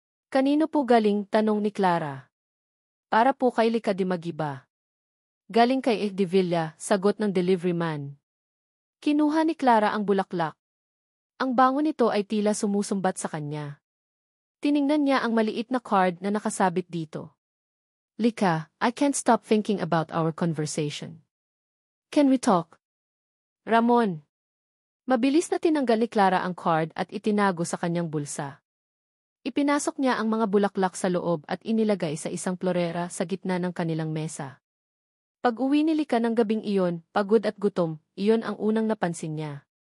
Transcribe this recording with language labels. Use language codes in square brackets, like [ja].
[tl] Kanino po galing, tanong ni Clara. Para po kay Lika di Magiba. Galing kay de Villa, sagot ng delivery man. Kinuha ni Clara ang bulaklak. Ang bango nito ay tila sumusumbat sa kanya. Tiningnan niya ang maliit na card na nakasabit dito. [en] Lika, I can't stop thinking about our conversation. Can we talk? Ramon. [tl] Mabilis na tinanggal ni Clara ang card at itinago sa kanyang bulsa. Ipinasok niya ang mga bulaklak sa loob at inilagay sa isang florera sa gitna ng kanilang mesa. Pag-uwi ni Lika ng gabing iyon, pagod at gutom, iyon ang unang napansin niya.